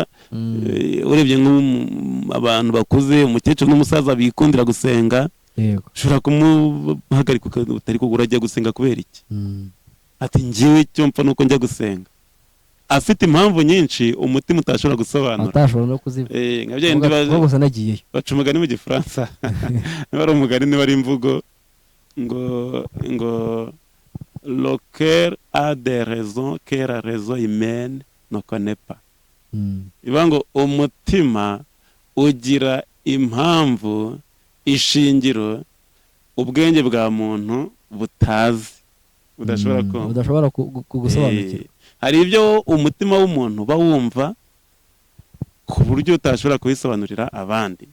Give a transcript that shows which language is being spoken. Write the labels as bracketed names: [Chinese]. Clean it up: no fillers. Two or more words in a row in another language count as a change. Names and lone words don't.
[Kinyarwanda] Urebye nk'abantu bakuze, umukecuru n'umusaza bikundira gusenga, ushobora kumuhagarika utari kugura ajya gusenga kubera iki? Ati njyewe icyo mpfa nuko njya gusenga. Afite impamvu nyinshi umutima utashobora gusobanura, atashobora no kuzivuga. Gusa nagiyeyo baca umugani mu Gifaransa niba ari umugani niba ari imvugo ngo [French] le cœur a des raisons que la raison humaine ne connaît pas. [Kinyarwanda] Ivuga ngo umutima ugira impamvu, ishingiro ubwenge bwa muntu butazi, budashobora kugusobanukira. Hari ibyo umutima w'umuntu bawumva ku buryo utashobora kubisobanurira abandi.